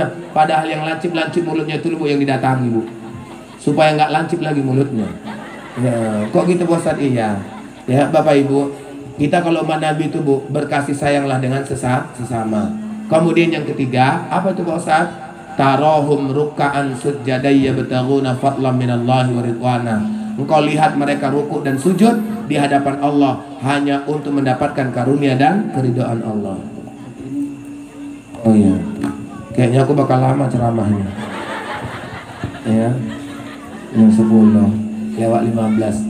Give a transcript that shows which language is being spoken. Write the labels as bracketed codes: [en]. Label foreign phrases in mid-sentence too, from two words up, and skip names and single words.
[id] Padahal yang lancip mulutnya itu bu yang didatangi bu, supaya nggak lancip lagi mulutnya. Ya, kok gitu Pak Ustadz? Iya. Ya Bapak Ibu, kita kalau umat Nabi itu bu, berkasih sayanglah dengan sesama. Kemudian yang ketiga, apa itu Pak Ustadz? [ar] تراهم ركعا سجدا يبتغون فضلا من الله ورضوانا. [id] Engkau lihat mereka rukuk dan sujud di hadapan Allah hanya untuk mendapatkan karunia dan keridhaan Allah. Oh iya, kayaknya aku bakal lama ceramahnya. Ya, yang 10 lewat 15.